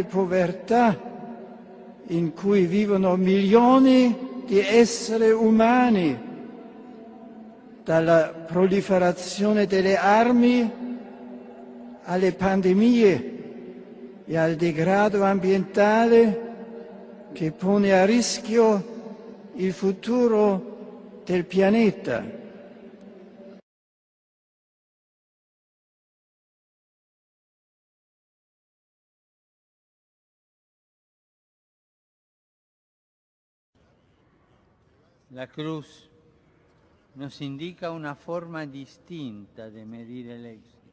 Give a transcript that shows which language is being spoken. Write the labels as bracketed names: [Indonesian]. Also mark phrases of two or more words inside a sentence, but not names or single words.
[Italian] povertà in cui vivono milioni di esseri umani, dalla proliferazione delle armi alle pandemie e al degrado ambientale che pone a rischio il futuro del pianeta. [Spanish] La cruz nos indica una forma distinta de medir el éxito.